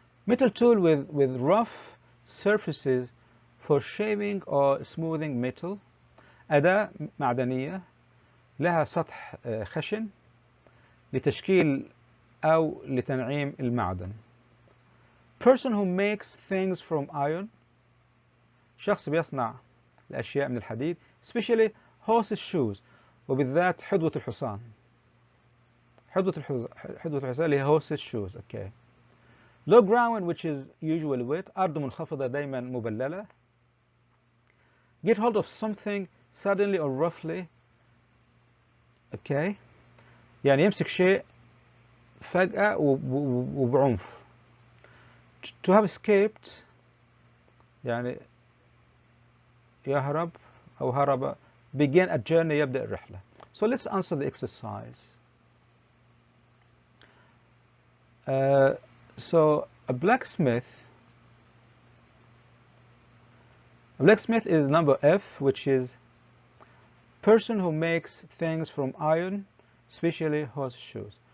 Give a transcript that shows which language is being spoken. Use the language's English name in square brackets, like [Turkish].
[English] metal tool with rough surfaces for shaving or smoothing metal. [Arabic] أداة معدنية لها سطح خشن لتشكيل أو لتنعيم المعدن. [English] person who makes things from iron. [Arabic] شخص بيصنع الأشياء من الحديد. [English] especially horses shoes. [Arabic] وبالذات حدوة الحصان. حدوة الحصان اللي هي [English] horses shoes. okay. low ground which is usually wet. [Arabic] أرض منخفضة دايما مبللة. [English] get hold of something suddenly or roughly. okay. [Arabic] يعني يمسك شيء فجأة وبعنف. [English] to have escaped [Arabic] يعني يهرب أو هرب. [English] begin a journey [Arabic] يبدأ الرحلة. [English] so let's answer the exercise. So a blacksmith is number F, which is person who makes things from iron, especially horseshoes.